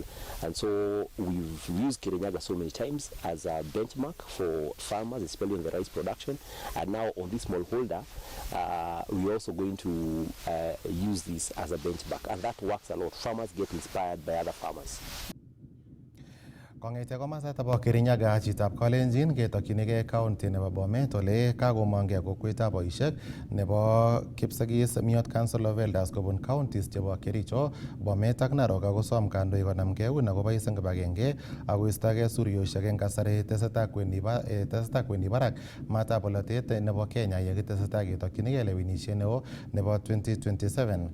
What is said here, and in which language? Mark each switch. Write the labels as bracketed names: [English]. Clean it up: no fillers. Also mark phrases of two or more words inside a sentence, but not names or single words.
[English] And so we've used Kirinyaga so many times as a benchmark for farmers, especially in the rice production. And now on this smallholder, we're also going to use this as a benchmark, and that works a lot. Farmers get inspired by other farmers. [Kalenjin] Kong'ete komasata bo Kirinyaga chitab Kalenjin ketokyinigei county nebo Bomet ole kakomong'gei kokwetab boisiek nebo Kipsigis Miot Council of Elders kobun counties chebo Kericho, Bomet ak Narok akosom kandoik konamgei eun akobois eng kibagenge akoistogei suryosiek eng kasari tesetai kwendi barak matab bolotet nebo Kenya yekitesetai ketokyinigei lewenisiet neo nebo 2027.